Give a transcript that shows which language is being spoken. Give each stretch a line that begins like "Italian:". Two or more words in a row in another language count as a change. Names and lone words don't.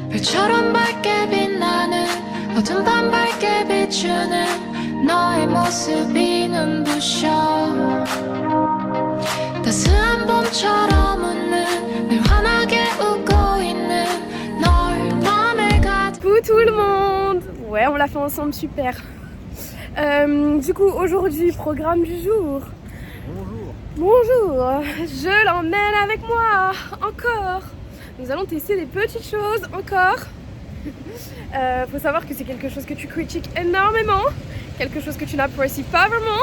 Korean: 별처럼 밝게 빛나는 어둠 밤 밝게 비추는 너의 모습이 눈부셔 따스한 봄처럼 웃는 늘 환하게 웃고 있는 널 맘에 가득.
French: Coucou tout le monde. Ouais, on l'a fait ensemble, super. Du coup, aujourd'hui, programme du jour. Bonjour, je l'emmène avec moi, encore. Nous allons tester des petites choses, encore. Faut savoir que c'est quelque chose que tu critiques énormément, quelque chose que tu n'apprécies pas vraiment.